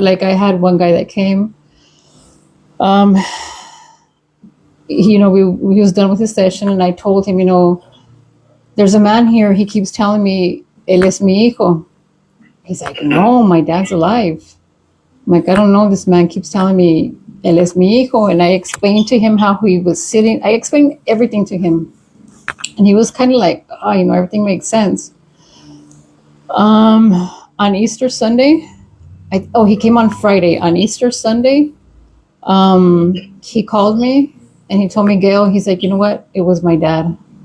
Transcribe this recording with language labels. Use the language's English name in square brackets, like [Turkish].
[English] Like, I had one guy that came. He was done with his session, and I told him, there's a man here. He keeps telling me, [Spanish] "Él es mi hijo." [English] He's like, "No, my dad's alive." I'm like, "I don't know. This man keeps telling me, [Spanish] él es mi hijo." [English] And I explained to him how he was sitting. I explained everything to him. And he was kind of like, everything makes sense. On Easter Sunday, he came on Friday. On Easter Sunday, he called me and he told me, "Gail," he's like, "You know what? It was my dad."